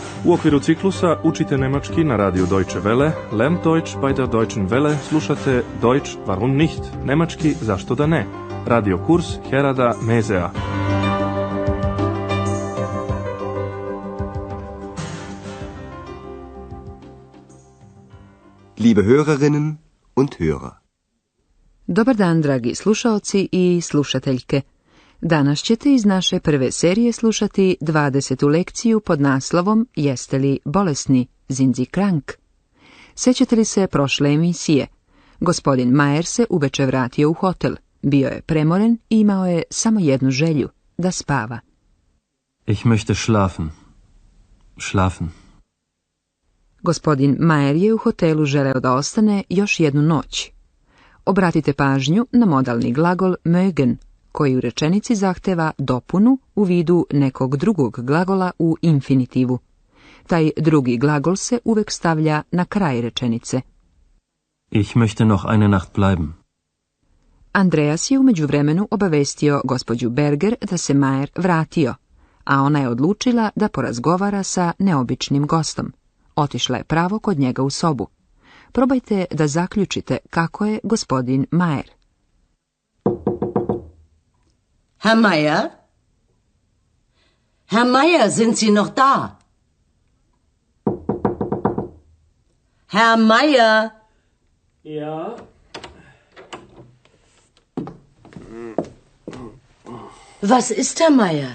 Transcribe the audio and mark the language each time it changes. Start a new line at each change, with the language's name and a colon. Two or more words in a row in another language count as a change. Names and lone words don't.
Serbian: U okviru ciklusa učite nemački na radiju Deutsche Welle,
German: lernt Deutsch bei der Deutschen Welle,
Serbian: slušate
German: Deutsch warum nicht,
Serbian: nemački zašto da ne, radio kurs Herada Mezea.
German: Liebe Hörerinnen und Hörer.
Serbian: Dobar dan, dragi slušaoci i slušateljke. Danas ćete iz naše prve serije slušati 20. lekciju pod naslovom Jeste li bolesni,
German: sind Sie krank?
Serbian: Sećate li se prošle emisije? Gospodin Mayer se uveče vratio u hotel. Bio je premoren i imao je samo jednu želju, da spava.
German: Ich möchte schlafen. Schlafen.
Serbian: Gospodin Mayer je u hotelu želeo da ostane još jednu noć. Obratite pažnju na modalni glagol mögen, koji u rečenici zahteva dopunu u vidu nekog drugog glagola u infinitivu. Taj drugi glagol se uvek stavlja na kraj rečenice.
German: Ich möchte noch eine Nacht bleiben.
Serbian: Andreas je u međuvremenu obavestio gospođu Berger da se Mayer vratio, a ona je odlučila da porazgovara sa neobičnim gostom. Otišla je pravo kod njega u sobu. Probajte da zaključite kako je gospodin Mayer.
German: Herr Mayer? Herr Mayer, sind Sie noch da? Herr Mayer? Ja? Was ist, Herr Mayer?